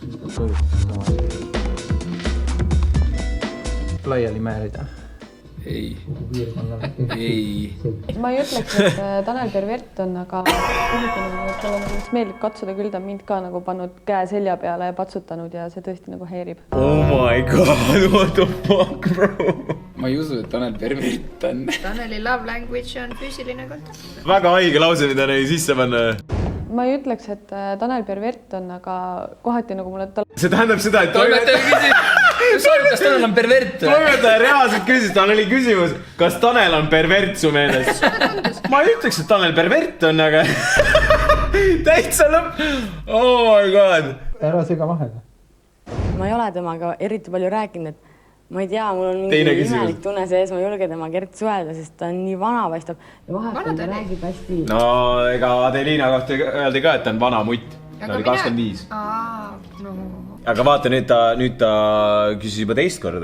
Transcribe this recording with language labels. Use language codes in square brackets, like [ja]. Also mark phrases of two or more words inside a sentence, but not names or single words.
[et] Laiali määrida. Ei. Ma ei ütleks, et Tanel pervert on, aga mulle meeldib katsuda, küll ta mind ka nagu pannud käe selja peale ja patsutanud ja see tõesti nagu häirib. [en] Oh my god, what the fuck, bro? [et] Ma ei usu, et Tanel pervert on. Taneli [en] love language [et] on füüsiline kontakt. Väga haige lause, mida neil sisse panna. Ma ei ütleks, et Tanel pervert on, aga kohati nagu mulle See tähendab seda, et Toimetaja küsis, kas Tanel on pervert? Toimetaja reaalselt küsis, Taneli küsimus, kas Tanel on pervert su meelest? Ma ei ütleks, et Tanel pervert on, aga täitsa lõpp. [en] Oh my god. [et] Ära sega vahele. Ma ei ole temaga eriti palju rääkinud, et ma ei tea, mul on mingi imelik tunne sees, ma ei julge temaga eriti suhelda, sest ta on nii vana paistab. Ja vahepeal ta räägib hästi. No ega Adelina kohta öeldi ka, et ta on vana mutt. Ta oli 25. Aga vaata, nüüd ta küsis juba teist korda.